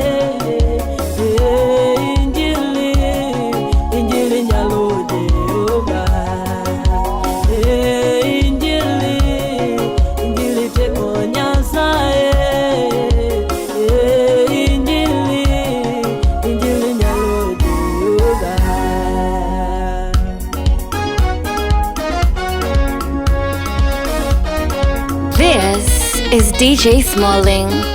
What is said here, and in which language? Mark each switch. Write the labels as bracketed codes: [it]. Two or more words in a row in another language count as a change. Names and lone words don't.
[luo] Injili nyalo Jehova. Injili teko Nyasaye. Injili nyalo Jehova. [en] This is DJ Smalling.